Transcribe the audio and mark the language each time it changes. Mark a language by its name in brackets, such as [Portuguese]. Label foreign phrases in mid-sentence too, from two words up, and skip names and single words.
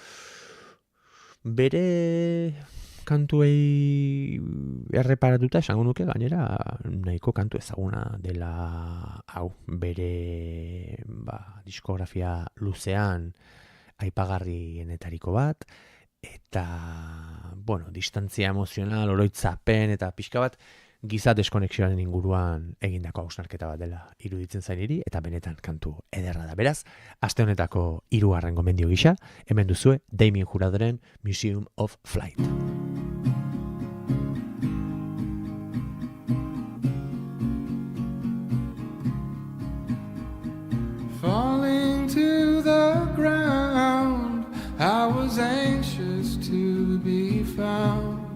[Basque] Bere kantuei erreparatuta esango nuke gainera nahiko kantu ezaguna dela hau, bere diskografia luzean aipagardienetariko bat, eta distantzia emozional, oroitzapen eta pixka bat giza deskonexioaren inguruan egindako hausnarketa bat dela iruditzen zainiri, eta benetan kantu ederra da. Beraz, aste honetako 3. gomendio gisa, hemen duzue Damien Juradoren Museum of Flight. [English] Falling to the ground, I was anxious to be found.